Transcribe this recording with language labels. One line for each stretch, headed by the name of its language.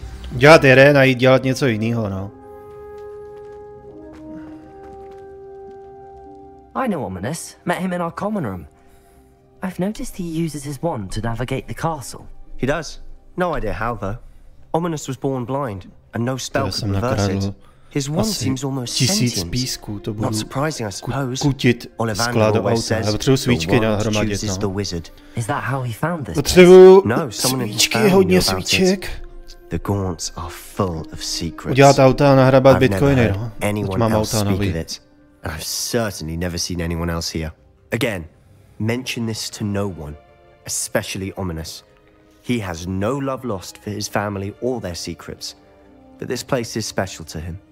Czech: Dělat jeden a jít dělat něco jiného, no.
English: I know Ominous. Met him in our common room. I've noticed he uses his wand to navigate the castle. He does. No idea how, though. Ominous was born blind, and no spell can reverse it. His wand seems almost sentient.
Czech: Písku, to
English: Not surprising, I suppose.
Czech: Kutit skla do auta. Já potřebuji svíčky nahromadit, no.
English: Is that how he found this?
Czech: Potřebuji svíčky, hodně svíček.
English: The Gaunts are full of secrets.
Czech: Udělat auta a nahrabat bitcoiny, no. Teď mám auta nový.
English: And I've certainly never seen anyone else here. Again, mention this to no one, especially Ominous. He has no love lost for his family or their secrets, but this place is special to him.